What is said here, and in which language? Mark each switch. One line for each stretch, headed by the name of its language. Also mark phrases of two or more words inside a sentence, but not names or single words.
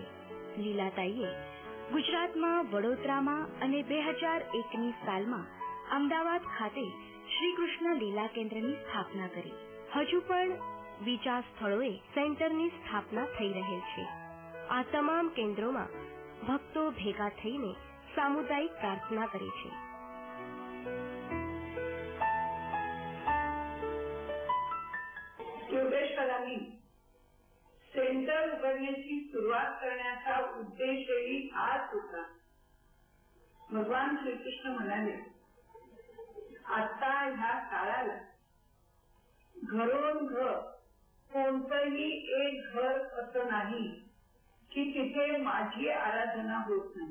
Gujarati: લીલાતાઈએ ગુજરાતમાં વડોદરામાં અને 2001ની સાલમાં અમદાવાદ ખાતે શ્રીકૃષ્ણ લીલા કેન્દ્રની સ્થાપના કરી. હજુ પણ બીજા સ્થળોએ સેન્ટરની સ્થાપના થઈ રહેલ છે. આ તમામ કેન્દ્રોમાં ભક્તો ભેગા થઈને સામુદાયિક પ્રાર્થના કરે છે.
Marathi: योगेश्वरांनी सेंटर उघडण्याची सुरुवात करण्याचा उद्देशही हाच होता. भगवान श्रीकृष्ण म्हणाले, आता ह्या काळाला घरोन घर कोणतंही एक घर असं नाही की तिथे माझी आराधना होत नाही.